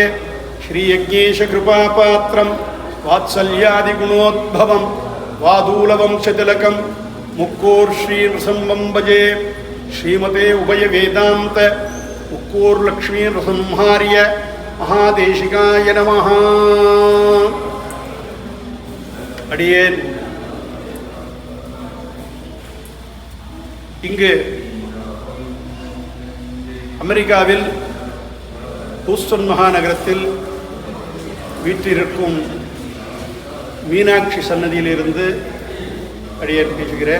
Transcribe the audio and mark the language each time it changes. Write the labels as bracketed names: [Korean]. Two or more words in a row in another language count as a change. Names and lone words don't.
[Sanskrit] श्रीयज्ञेशकृपापात्रं वात्सल्यादिगुणोद्भवं वादूलवंशतिलकं मुक्कोर्श्रीनृसिंहं भजे. श्रीमते उभयवेदान्त मुक्कोर्लक्ष्मीनृसिंहार्य महादेशिकाय नमः. [Tamil] அடியேன் இங்கு அமெரிக்காவில் ஹூஸ்டன் மாநகரத்தில் வீற்றிருக்கும் மீனாட்சி சன்னதியிலிருந்து அடியேன் பேசுகிறேன்.